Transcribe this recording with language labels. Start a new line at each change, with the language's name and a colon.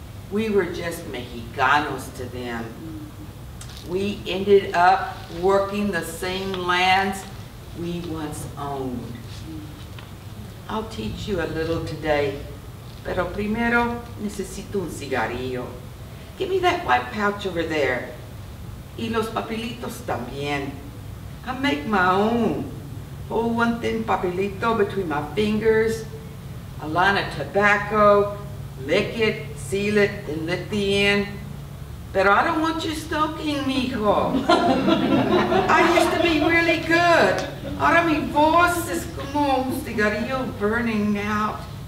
English: We were just Mexicanos to them. We ended up working the same lands we once owned. I'll teach you a little today,
Spanish: pero primero necesito un cigarrillo.
English: Give me that white pouch over there.
Spanish: Y los papelitos también.
English: I make my own. Hold one thin papelito between my fingers, a line of tobacco, lick it, seal it, and lick the end. Pero I don't want you smoking, mijo. I used to be really good.
Spanish: Ahora mi voz es como un cigarrillo
English: burning out.